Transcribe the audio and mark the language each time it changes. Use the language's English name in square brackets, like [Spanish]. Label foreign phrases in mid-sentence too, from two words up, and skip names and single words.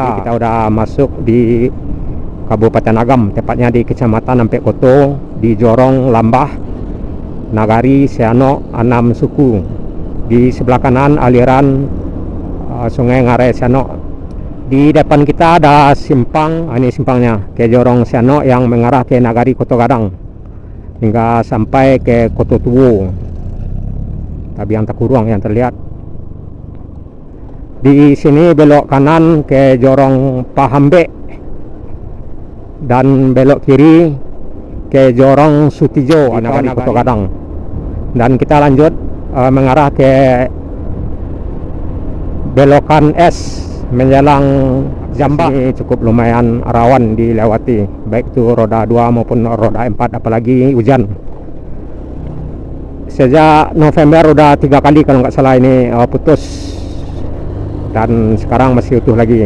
[Indonesian] Jadi kita udah masuk di Kabupaten Agam, tepatnya di Kecamatan Ampek Koto, di Jorong Lambah, Nagari, Siano, Anam Suku. Di sebelah kanan aliran Sungai Ngarai Siano. Di depan kita ada simpang, ini simpangnya ke Jorong Siano yang mengarah ke Nagari Kuto Gadang hingga sampai ke Koto Tuwo. Tabiang Takuruang yang terlihat. Di sini belok kanan ke Jorong Pahambe dan belok kiri ke Jorong Sutijo di Nagari Kuto Gadang, dan kita lanjut mengarah ke belokan S menjelang Jambak. Ini cukup lumayan rawan dilewati, baik itu roda 2 maupun roda 4, apalagi hujan. Sejak November udah 3 kali kalau nggak salah ini putus, dan sekarang masih utuh lagi.